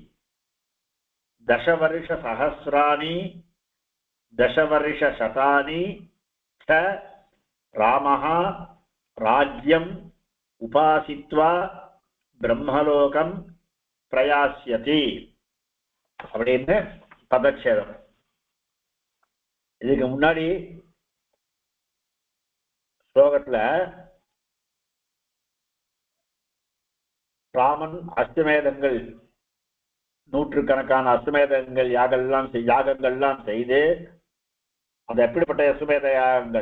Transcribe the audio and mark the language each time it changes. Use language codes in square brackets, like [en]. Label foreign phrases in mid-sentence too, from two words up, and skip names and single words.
[sa] दशवर्षसहस्राणि दशवर्षशतानि च रामः राज्यम् उपासित्वा ब्रह्मलोकं प्रयास्यति [ta] அப்படின்னு பதச்சேதம். இதுக்கு முன்னாடி ஸ்லோகத்துல ராமன் அஸ்வமேதங்கள் நூற்றுக்கணக்கான அஸ்வமேதங்கள் யாகங்கள்லாம் செய்து அது எப்படிப்பட்ட அஸ்வமேத யாகங்கள்